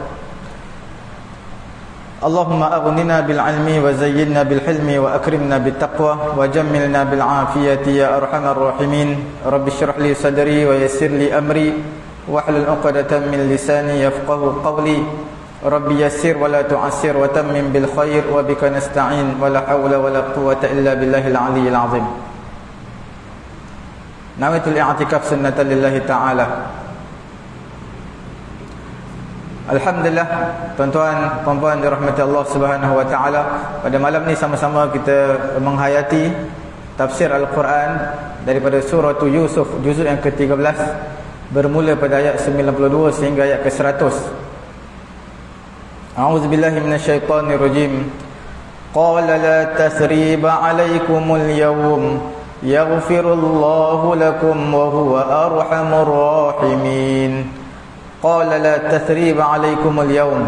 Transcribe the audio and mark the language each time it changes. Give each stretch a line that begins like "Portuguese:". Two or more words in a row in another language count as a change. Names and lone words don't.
Arabic: اللهم أغننا بالعلم وزينا بالحلم وأكرمنا بالتقوى وجملنا بالعافية يا أرحم الراحمين. رب اشرح لي صدري ويسر لي أمري واحلل عقدة من لساني يفقهوا قولي. رب يسر ولا تعسر وتمم بالخير وبك نستعين ولا حول ولا قوة إلا بالله العلي العظيم. نويت الاعتكاف سنة لله تعالى. Alhamdulillah,
Malay: tuan-tuan, puan-puan dirahmati Allah
Arabic: سبحانه وتعالى,
Malay: pada malam ni sama-sama kita menghayati tafsir Al-Quran daripada surah Yusuf juzuk yang ke-13 bermula pada ayat 92 sehingga ayat ke-100.
Arabic: أعوذ بالله من الشيطان الرجيم. قال لا تثريب عليكم اليوم يغفر الله لكم وهو أرحم الراحمين. قال لا تثريب عليكم اليوم.